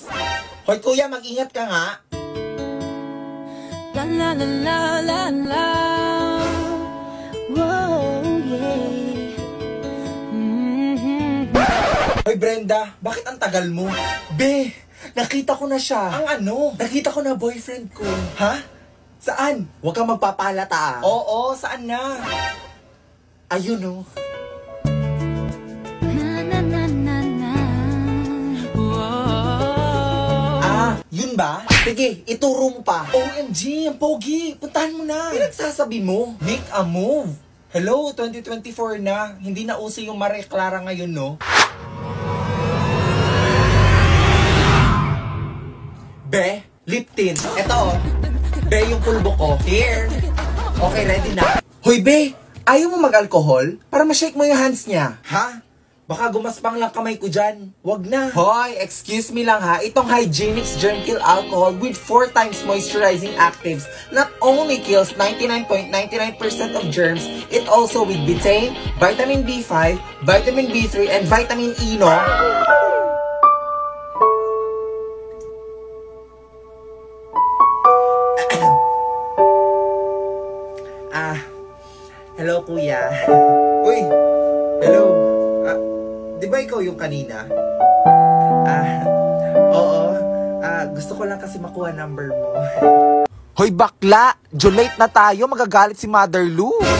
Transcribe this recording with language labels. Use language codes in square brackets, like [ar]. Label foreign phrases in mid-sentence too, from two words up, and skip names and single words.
[tl] Hoy, kuya, mag-ingat ka nga. La la la la la la. [en] Whoa, yeah. [tl] Hoy, Brenda, bakit ang tagal mo? Be, nakita ko na siya. Ang ano? Nakita ko na boyfriend ko. Ha? Saan? Huwag kang magpapalata ah. Oo, saan na? Ayun oh. Yun ba? Sige, ituro mo pa. OMG, ang pogi. Puntahan mo na. Pinagsasabi mo. [en] Make a move. Hello, 2024 na. [tl] Hindi na uso yung Maria Clara ngayon, no? Be, lip tint. Eto, oh. Be, yung pulbo ko. Here. Okay, ready na. Hoy, Be, ayaw mo mag-alcohol? Para ma-shake mo yung hands niya. Ha? Baka gumaspang lang kamay ko dyan. Wag na. Hoy, [en] excuse me [tl] lang ha. [en] Itong Hygienix Germ Kill Alcohol with 4 times moisturizing actives not only kills 99.99% of germs, it also with betaine, vitamin B5, vitamin B3, and vitamin E, no? [tl] Hello, kuya. Uy, hello. Di ba ikaw yung kanina? Oo. Gusto ko lang kasi makuha number mo. Hoy, bakla! Jolate na tayo, magagalit si Mother Lou.